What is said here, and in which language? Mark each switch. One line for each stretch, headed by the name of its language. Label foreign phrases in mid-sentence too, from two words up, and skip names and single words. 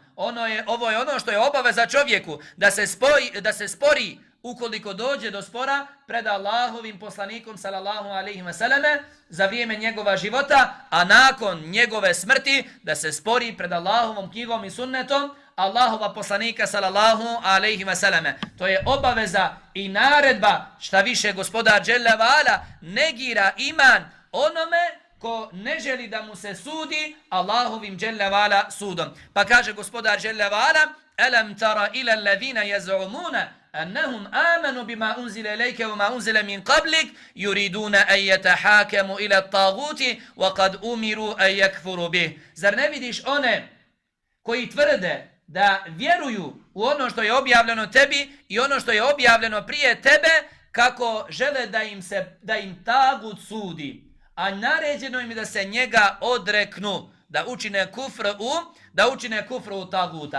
Bosnian: Ovo je ono što je obaveza čovjeku, da se spori ukoliko dođe do spora pred Allahovim poslanikom
Arabic: صلى الله عليه وسلم
Bosnian: za vrijeme njegova života, a nakon njegove smrti da se spori pred Allahovom knjigom i sunnetom Allahova poslanika
Arabic: صلى الله عليه وسلم.
Bosnian: To je obaveza i naredba, šta više gospodar
Arabic: جل وعلا
Bosnian: negira iman onome ko ne želi da mu se sudi Allahovim
Arabic: جل وعلا
Bosnian: sudom. Pa kaže gospodar
Arabic: جل وعلا: "ألم تر إلى الذين يزعمون أنهم آمنوا بما أنزل إليك وما أنزل من قبلك يريدون أن يتحاكموا إلى الطاغوت وقد أمروا أن يكفروا به."
Bosnian: Zar ne vidiš one koji tvrde da vjeruju u ono što je objavljeno tebi i ono što je objavljeno prije tebe, kako žele da im tagut sudi, a naređeno im je da se njega odreknu, da učine kufr u taguta.